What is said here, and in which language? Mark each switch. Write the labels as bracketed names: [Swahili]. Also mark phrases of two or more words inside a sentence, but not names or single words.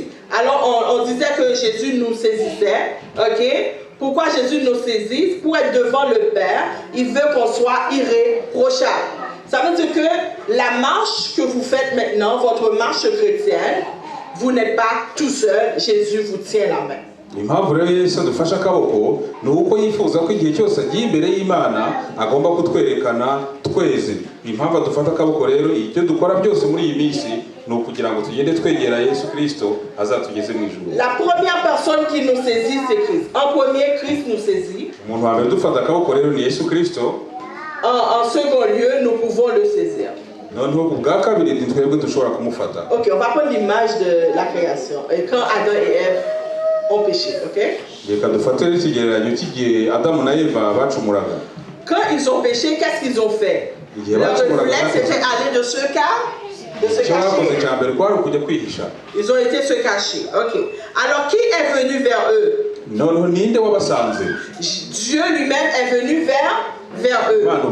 [French] Alors on disait que Jésus nous saisissait. Ok? Pourquoi Jésus nous saisit? Pour être devant le Père, il veut qu'on soit irréprochable. Ça veut dire que la marche que vous faites maintenant, votre marche chrétienne, vous n'êtes pas tout seul, Jésus vous tient la main. [Kinyarwanda] impamvu rero Yesu adufasha akaboko ni uko yifuza ko igihe cyose agiye imbere y'Imana agomba kutwerekana tweze. Impamvu adufata akaboko rero icyo dukora byose muri iyi minsi ni ukugira kugira ngo tugende twegera Yesu Kristo azatugeze mu ijuru. [French] La première personne qui nous saisit, c'est Christ. En premier, Christ nous saisit. [Kinyarwanda] Umuntu wa mbere dufata akaboko rero ni Yesu Kristo. [French] En second lieu, nous pouvons le saisir. [Kinyarwanda] Noneho ubwa kabiri ni twebwe dushobora kumufata. [French] Ok, on va prendre l'image de la création. Et quand Adam et Ève ont péché, ok? [Kinyarwanda] Reka dufate ikigereranyo cy'igihe Adamu na Eva bacumuraga. [French] Quand ils ont péché, qu'est-ce qu'ils ont fait? Leur réflexe était aller de se cacher. Ils ont été se cacher. Ok. Alors qui est venu vers eux? Dieu lui-même est venu vers eux.